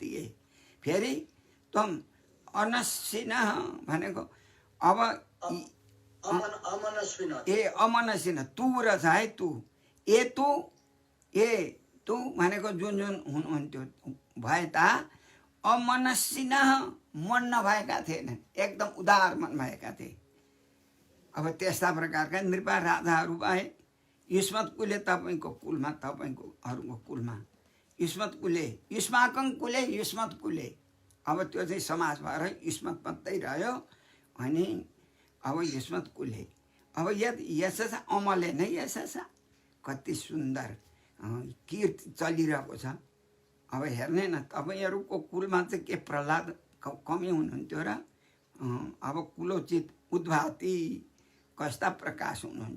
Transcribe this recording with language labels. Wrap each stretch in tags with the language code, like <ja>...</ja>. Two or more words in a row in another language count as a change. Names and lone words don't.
<ne>ए फेरि तम अनस्विन भनेको अब अमनस्विन तु रहेछ है, तु तु भनेको जुन हुनुहुन्थ्यो भए ता अमनस्विन मन नभएका थिएनन्, एकदम उदार मन भएका थिए। अब त्यस्ता प्रकारका नृपा राजाहरू भए।</ne> <sa>युष्मत् कुले</sa> <ne>तपाईँको कुलमा, तपाईँको अरूको कुलमा</ne> <sa>युष्मत् कुले, युष्माकं कुले युष्मत् कुले।</sa> <ne>अब त्यो चाहिँ समाज भएर युष्मत मात्रै रह्यो। अनि अब</ne> <sa>युष्मत कुले</sa> <ne>अब यस अमले नै यस कति सुन्दर कीर्ति चलिरहेको छ। अब हेर्ने न तपाईँहरूको कुलमा चाहिँ के प्रहलाद कमी हुनुहुन्थ्यो र अब कुलोचित उद्भाति कस्ता प्रकाश हुनुहुन्छ।</ne>